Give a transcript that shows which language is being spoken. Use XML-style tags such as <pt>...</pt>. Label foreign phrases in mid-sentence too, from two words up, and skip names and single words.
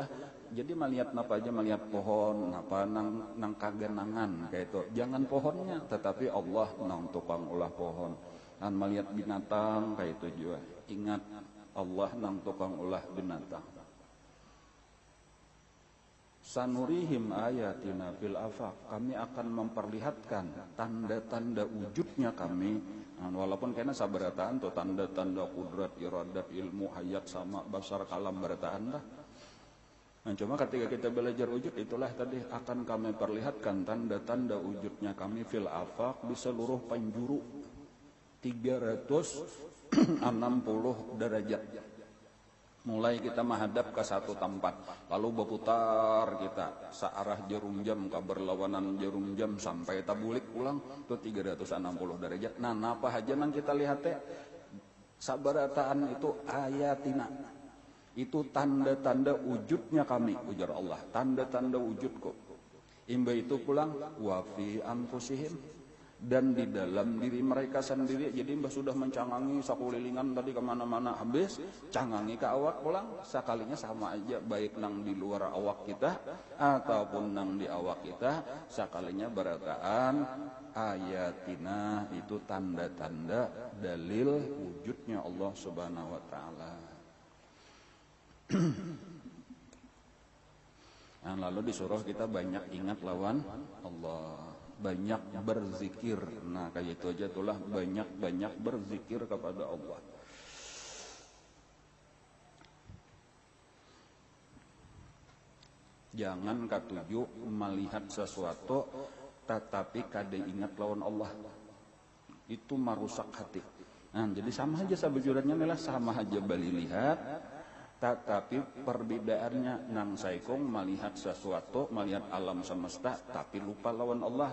<bjn>Jadi melihat apa aja, melihat pohon, apa nang kagenangan kayak itu. Jangan pohonnya, tetapi Allah nang tukang ulah pohon. Dan melihat binatang kayak itu juga. Ingat Allah nang tukang ulah binatang.</bjn> <ar>سنريهم آياتنا في الآفاق,</ar> <id>kami akan memperlihatkan tanda-tanda wujudnya kami.</id> <bjn>Walaupun kena sabarataan tuh tanda-tanda kudrat, iradat, ilmu, hayat sama basar kalam barataan lah.</bjn> <id>Cuma ketika kita belajar wujud itulah tadi akan kami perlihatkan tanda-tanda wujudnya kami</id> <ar>في الآفاق</ar> <id>di seluruh penjuru 360 derajat. Mulai kita menghadap ke satu tempat, lalu berputar kita searah jarum jam ke berlawanan jarum jam sampai tabulik pulang itu 360 derajat.</id> <bjn>Nah, apa aja nang kita lihat teh sabarataan itu ayatina. Itu tanda-tanda wujudnya kami, ujar Allah, tanda-tanda wujudku.</bjn> <id>Imba itu pulang</id> <ar>وفي أنفسهم,</ar> <id>dan di dalam diri mereka sendiri.</id> <bjn>Jadi mbah sudah mencangangi sakulilingan tadi kemana-mana habis, cangangi ke awak pulang, sekalinya sama aja, baik nang di luar awak kita ataupun nang di awak kita, sekalinya berataan ayatina,</bjn> <id>itu tanda-tanda dalil wujudnya Allah</id> <ar>سبحانه وتعالى.</ar> <bjn>Nah, lalu disuruh kita banyak ingat lawan Allah, banyak berzikir.</bjn> <id>Nah, kayak itu aja itulah, banyak-banyak berzikir kepada Allah.</id> <bjn>Jangan katuju melihat sesuatu tetapi kade ingat lawan Allah, itu merusak hati. Nah, jadi sama aja sabujurnya nih lah, sama aja bali lihat, tetapi perbedaannya nang saikong melihat sesuatu, melihat alam semesta tapi lupa lawan Allah.</bjn>